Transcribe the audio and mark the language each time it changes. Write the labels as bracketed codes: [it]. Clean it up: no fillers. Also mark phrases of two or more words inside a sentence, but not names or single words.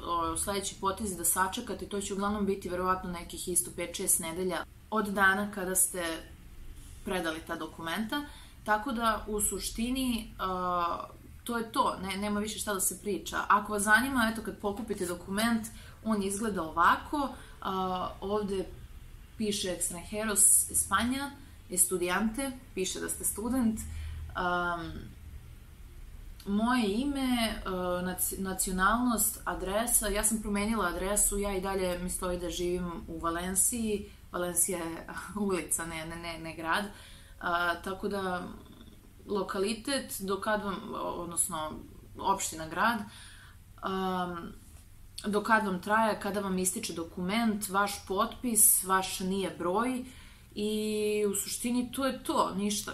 [sr] Sledeći potez je da sačekate, to će uglavnom biti verovatno nekih isto 5-6 nedelja od dana kada ste predali ta dokumenta, tako da u suštini to je to, nema više šta da se priča. Ako vas zanima, eto kad pokupite dokument, on izgleda ovako, ovde piše [es] extranjeros España, estudiante, [sr] piše da ste student, moje ime, nacionalnost, adresa, ja sam promenila adresu, ja i dalje mi stoji da živim u Valenciji, Valencija je ulica, ne grad, tako da lokalitet, do kad vam, odnosno opština, grad, do kad vam traje, kada vam ističe dokument, vaš potpis, vaš nije broj, i u suštini to je to, ništa.